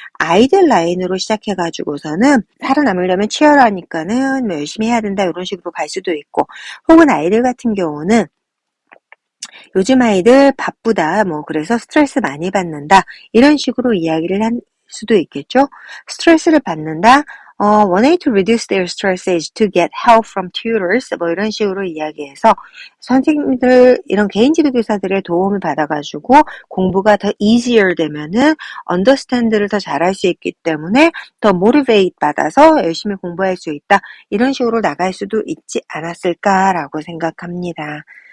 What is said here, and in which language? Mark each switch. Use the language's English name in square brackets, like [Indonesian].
[Korean] 아이들 라인으로 시작해가지고서는 살아남으려면 치열하니까는 뭐 열심히 해야 된다 이런 식으로 갈 수도 있고, 혹은 아이들 같은 경우는 요즘 아이들 바쁘다, 뭐 그래서 스트레스 많이 받는다 이런 식으로 이야기를 할 수도 있겠죠. 스트레스를 받는다. [English] One way to reduce their stress is to get help from tutors. [Korean] 뭐 이런 식으로 이야기해서 선생님들, 이런 개인 지도교사들의 도움을 받아가지고 공부가 더 easier 되면은 understand를 더 잘할 수 있기 때문에 더 motivate 받아서 열심히 공부할 수 있다. 이런 식으로 나갈 수도 있지 않았을까라고 생각합니다.